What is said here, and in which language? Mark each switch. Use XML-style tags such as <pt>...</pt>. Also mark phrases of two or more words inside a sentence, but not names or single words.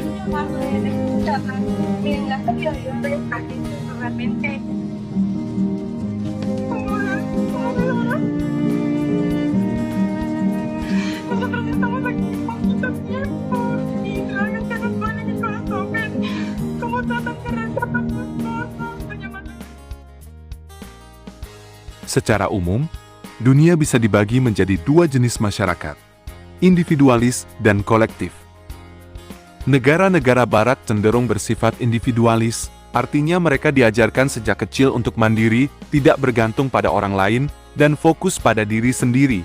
<es>cuando necesitan en la salida de hombre alguien realmente nosotros estamos aquí poquito tiempo y realmente nos duele el corazón ver cómo tratan de rescatar a su esposo, doña Manuela.</es> <id>Secara umum, dunia bisa dibagi menjadi dua jenis masyarakat, individualis dan kolektif. Negara-negara barat cenderung bersifat individualis, artinya mereka diajarkan sejak kecil untuk mandiri, tidak bergantung pada orang lain, dan fokus pada diri sendiri.</id>